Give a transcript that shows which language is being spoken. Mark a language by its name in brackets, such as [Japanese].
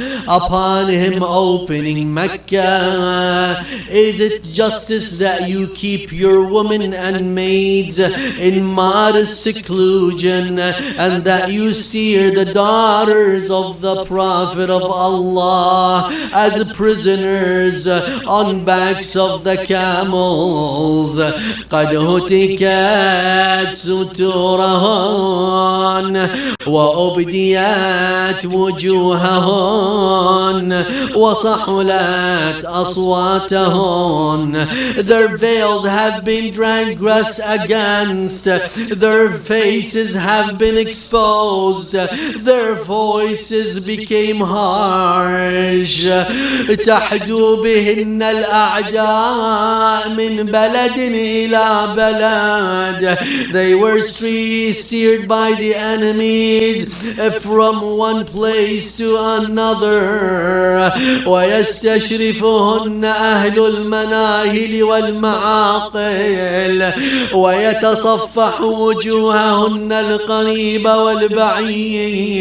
[English] upon him opening Mecca, is it justice that you keep your women and maids in modest seclusion, and that you steer the daughters of the Prophet of Allah as prisoners on backs of the camels? [Arabic] قد هتكت ستورهن وأبديت وجوههن وصحلت أصواتهن. [English] Their veils have been transgressed against, their faces have been exposed, their voices became harsh. [Arabic] تحدو بهن الأعداء من بلد إلى بلد. [English] They were steered by the enemies from one place to another. [Arabic] ويستشرفهن أهل المناهل والمعاقل ويتصفح وجوههن القريب والبعيد.